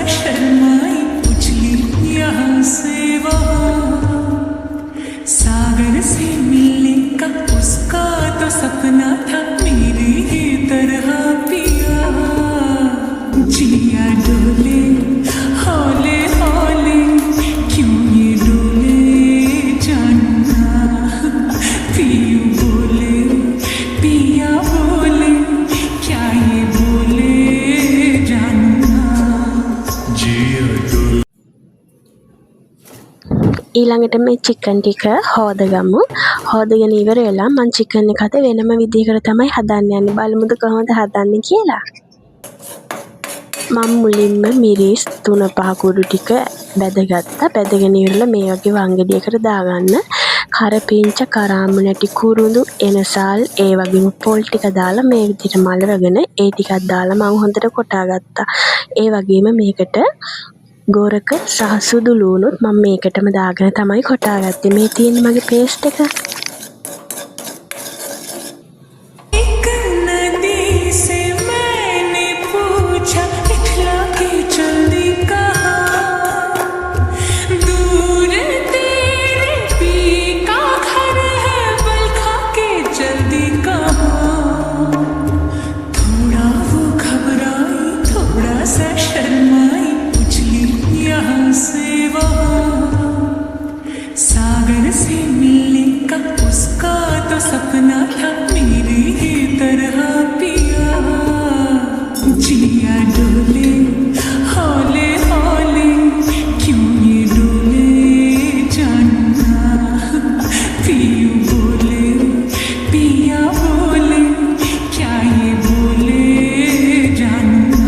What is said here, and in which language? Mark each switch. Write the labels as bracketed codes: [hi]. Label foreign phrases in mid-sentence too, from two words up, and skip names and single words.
[hi] शर्माई उछली यहाँ से वहाँ सागर से मिलने का उसका तो सपना था मेरी ही तरह पिया जिया डोले हौले हौले क्यों ये डोले जानना पियू बोले पिया बोले क्या ये बोले जानना जिया डोले [si] ඊළඟට මේ චිකන් ටික හොදගමු. හොදගෙන ඉවර වෙලා මම චිකන් එක අත වෙනම විදිහකට තමයි හදන්න යන්නේ. බලමුද කොහොමද හදන්නේ කියලා. මම මුලින්ම මිරිස් 3-5 කුඩු ටික බැදගත්තා. බැදගෙන ඉවරලා මේ වගේ වංගෙඩියකට දාගන්න. කරපිංච කරාඹු නැටි කුරුඳු එනසල් ඒ වගේම පොල් ටික දාලා මේ විදිහට මලවගෙන ඒ ටිකක් දාලා මම හොඳට කොටා ගත්තා. ඒ වගේම මේකට ගෝරක සහ සුදු ලුණුත් මම මේකටම දාගෙන තමයි කොටා ගත්තේ. මේ තියෙන මගේ පේස්ට් එක. [hi] एक नदी से मैंने पूछा इखला के चलती कहाँ दूर तेरे पी का घर है बलखा के जल्दी कहाँ थोड़ा वो घबराई थोड़ा सा शर्माई उछली यहाँ से वहाँ सागर से सपना था मेरी ही तरह पिया जिया डोले हौले हौले क्यों ये डोले जानना पियू बोले पिया बोले क्या ये बोले जानना